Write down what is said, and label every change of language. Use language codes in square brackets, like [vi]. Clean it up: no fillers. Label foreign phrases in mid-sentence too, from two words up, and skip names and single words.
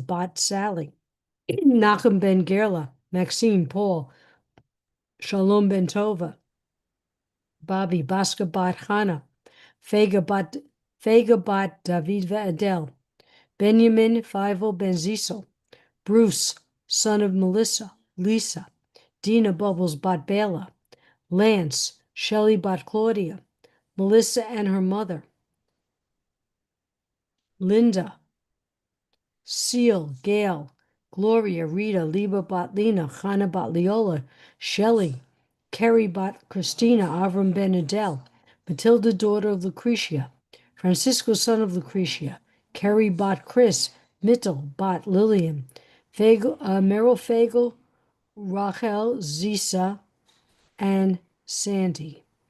[en] bat Sally, Nachum ben Gerla, Maxine Paul, Shalom ben Tova, Bobby Baska bat Chana, Fega bat David Adel, Benjamin Fievel ben Zisel, Bruce, son of Melissa, Lisa, Dina Bubbles bat Bela, Lance, Shelley bat Claudia, Melissa and her mother, Linda, Seal, Gail, Gloria, Rita, Liba bat Lena, Chana bat Leola, Shelley, Carrie bat Christina, Avram ben Adel, Matilda, daughter of Lucretia, Francisco, son of Lucretia, Carrie bat Chris, Mittel bat Lillian, Meryl Fagel, Rachel, Zisa, and Sandy.